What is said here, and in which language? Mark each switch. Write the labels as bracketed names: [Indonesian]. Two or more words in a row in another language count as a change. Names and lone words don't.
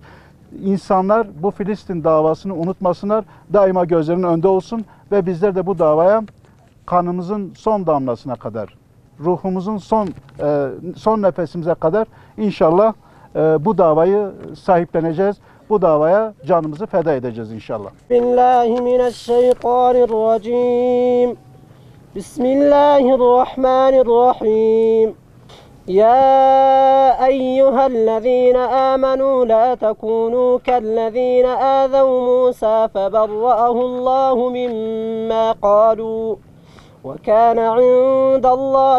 [Turkish] İnsanlar bu Filistin davasını unutmasınlar, daima gözlerinin önünde olsun ve bizler de bu davaya kanımızın son damlasına kadar, ruhumuzun son nefesimize kadar inşallah bu davayı sahipleneceğiz. Bu davaya canımızı feda edeceğiz inşallah. [Arabic] بسم الله الرحمن الرحيم. بسم الله الرحمن الرحيم. يا أيها الذين آمنوا لا تكونوا كالذين آذوا موسى فبرأه الله مما قالوا وكان عند الله